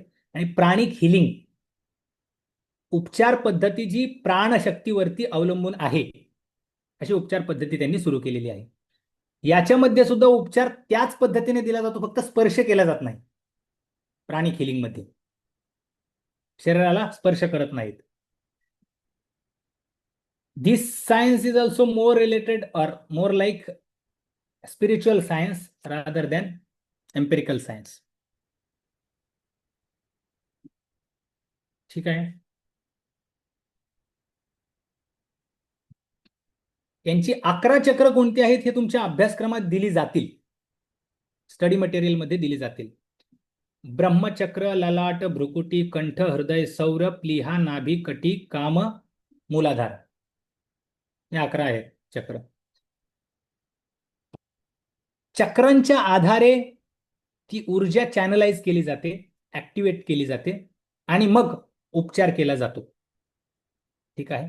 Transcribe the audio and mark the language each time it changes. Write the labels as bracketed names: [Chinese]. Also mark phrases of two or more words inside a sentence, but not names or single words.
[Marathi] आणि [English] pranic healing [Marathi] उपचार पद्धती जी प्राणशक्तीवरती अवलंबून आहे अशी उपचार पद्धती त्यांनी सुरू केलेली आहे. याच्यामध्ये सुद्धा उपचार त्याच पद्धतीने दिला जातो, फक्त स्पर्श केला जात नाही. [English] pranic healing [Marathi] मध्ये शरीराला स्पर्श करत नाहीत. [English] This science is also more related or more like spiritual science rather than empirical science. [Marathi] ठीक आहे. यांची 11 चक्र कोणती आहेत हे तुमच्या अभ्यासक्रमात दिली जातील, [English] study material [Marathi] मध्ये दिली जातील. ब्रह्मचक्र, ललाट, भ्रुकुटी, कंठ, हृदय, सौर, प्लीहा, नाभी, कटी, काम, मूलाधार, हे 11 आहेत चक्र. चक्रांच्या आधारे ती ऊर्जा चॅनलाइज केली जाते, ऍक्टिव्हेट केली जाते आणि मग उपचार केला जातो. ठीक आहे.